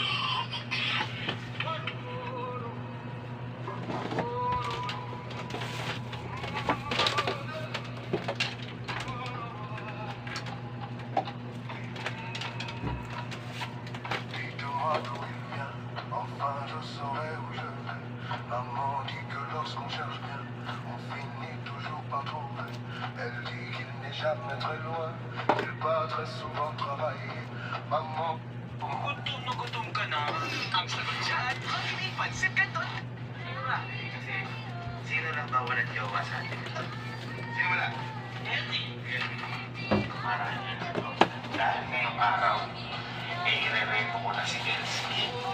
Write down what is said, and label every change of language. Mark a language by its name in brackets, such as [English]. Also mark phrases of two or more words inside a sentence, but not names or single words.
[French] Dites-moi d'où il vient, enfin je saurai où je vais. Maman dit que lorsqu'on cherche bien, on finit toujours par trouver. Elle dit qu'il n'est jamais très loin, il part très souvent travailler. Maman, [Filipino] Gutom na gutom ka na. Ang sagot dyan, hindi pansit ka doon. Kasi, sino lang ba walang jowa sa atin? Sino wala? Marami na ito. Dahil ngayong araw, i-re-repo ko na si Kelsey.